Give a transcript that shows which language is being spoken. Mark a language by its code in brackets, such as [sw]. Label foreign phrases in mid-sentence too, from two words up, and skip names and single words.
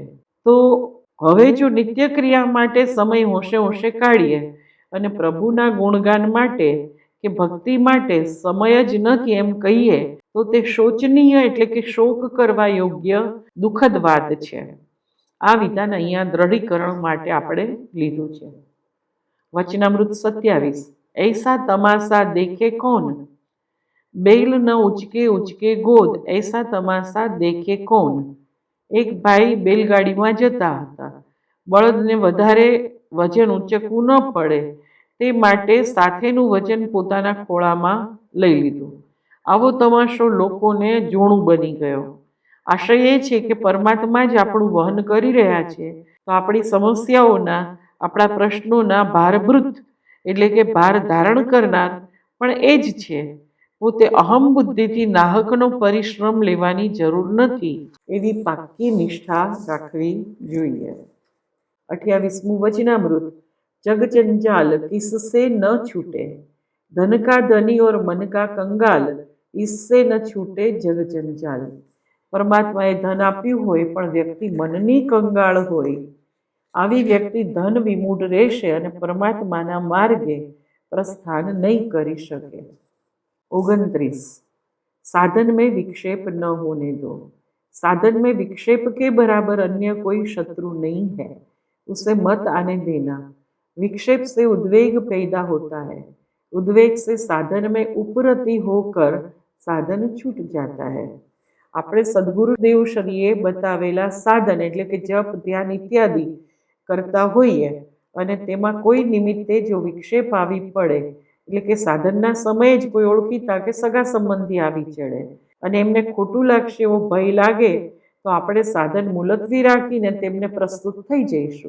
[gu] તો હવે જો નિત્ય ક્રિયા માટે સમય હોંશે હોંશે કાઢીએ અને પ્રભુના ગુણગાન માટે કે ભક્તિ માટે સમય જ નથી એમ કહીએ તો તે શોચનીય એટલે કે શોક કરવા યોગ્ય દુઃખદ વાત છે. આ વિધાન અહીંયા દ્રઢીકરણ માટે આપણે લીધું છે. [hi] वचनामृत 27 ऐसा तमाशा देखे कौन, बैल न उचके उचके गोद ऐसा तमाशा देखे कौन. [gu] એક ભાઈ બેલગાડીમાં જતા હતા. બળદને વધારે વજન ઉંચકવું ન પડે તે માટે સાથેનું વજન પોતાના ખોળામાં લઈ લીધું. આવો તમાશો લોકોને જોણું બની ગયો. આશય એ છે કે પરમાત્મા જ આપણું વહન કરી રહ્યા છે, તો આપણી સમસ્યાઓના, આપણા પ્રશ્નોના ભારભૃત એટલે કે ભાર ધારણ કરનાર પણ એ જ છે. પોતે અહમ બુદ્ધિથી નાહકનો પરિશ્રમ લેવાની જરૂર નથી એવી પાક્કી નિષ્ઠા રાખવી જોઈએ. [hi] 28મું वचनामृत जग जंजाल किससे न छूटे, धन का धनी और मन का कंगाल इससे न छूटे जग जंजाल. [gu] પરમાત્માએ ધન આપ્યું હોય પણ વ્યક્તિ મનની કંગાળ હોય, આવી વ્યક્તિ ધન વિમૂઢ રહેશે અને પરમાત્માના માર્ગે પ્રસ્થાન નહીં કરી શકે. [hi] 29 साधन में विक्षेप न होने दो. साधन में विक्षेप के बराबर अन्य कोई शत्रु नहीं है, उसे मत आने देना. विक्षेप से उद्वेग पैदा होता है, उद्वेग से साधन में उपरति होकर साधन छूट जाता है. [gu] આપણે સદગુરુદેવ શ્રીએ બતાવેલા સાધન એટલે કે જપ, ધ્યાન ઇત્યાદિ કરતા હોઈએ અને તેમાં કોઈ નિમિત્તે જો વિક્ષેપ આવી પડે એટલે કે સાધનના સમયે જ કોઈ ઓળખીતા કે સગા સંબંધી આવી ચડે અને એમને ખોટું લાગશે એવો ભય લાગે તો આપણે સાધન મુલતવી રાખીને તેમને પ્રસ્તુત થઈ જઈશું.